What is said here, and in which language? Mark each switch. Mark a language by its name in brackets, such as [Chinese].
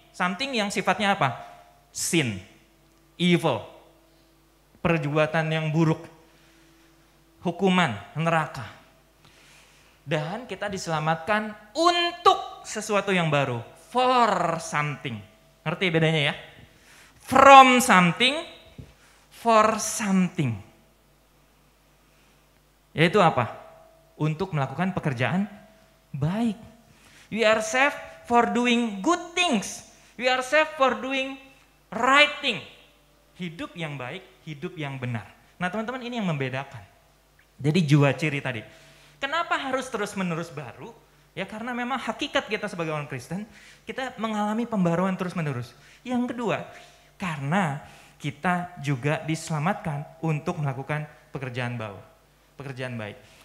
[Indonesian] Something yang sifatnya apa? Sin, evil, perbuatan yang buruk, hukuman, neraka. Dan kita diselamatkan untuk sesuatu yang baru. [English] For something. [Indonesian] Ngerti bedanya ya? [English] From something, for something. [Indonesian] Yaitu apa? Untuk melakukan pekerjaan baik. [English] We are saved for doing good things. We are saved for doing right thing. [Indonesian] Hidup yang baik, hidup yang benar. Nah teman-teman ini yang membedakan. Jadi jiwa ciri tadi. Kenapa harus terus-menerus baru? Ya karena memang hakikat kita sebagai orang Kristen, kita mengalami pembaruan terus-menerus. Yang kedua, karena kita juga diselamatkan untuk melakukan pekerjaan baik.